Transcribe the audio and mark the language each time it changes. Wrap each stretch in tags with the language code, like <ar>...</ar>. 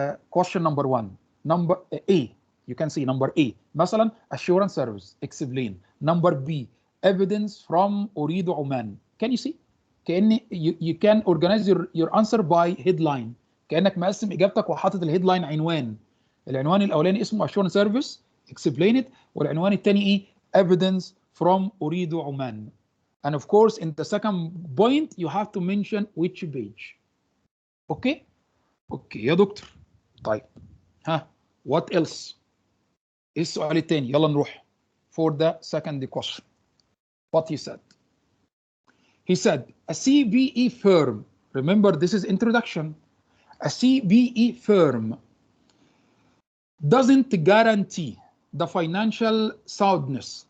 <en>question number 1 number A you can see number A مثلا assurance service explain number B evidence from أريد عمان. Can you see كأن you can organize your answer by headline</en> <ar>كأنك مقسم إجابتك وحاطط الهيدلاين عنوان. العنوان الأولاني اسمه</ar> <en>assurance service explain it</en> <ar>والعنوان الثاني إيه</ar> <en>evidence from</en> <ar>أريد عمان.</ar> <en>And of course in the second point you have to mention which page.</en> <ar>اوكي يا دكتور. طيب ها</ar> <en>what else؟</en> <ar>ايه السؤال الثاني؟ يلا نروح</ar> <en>for the second question. What he said. He said a CBE firm, remember this is introduction, a CBE firm doesn't guarantee the financial soundness.</en>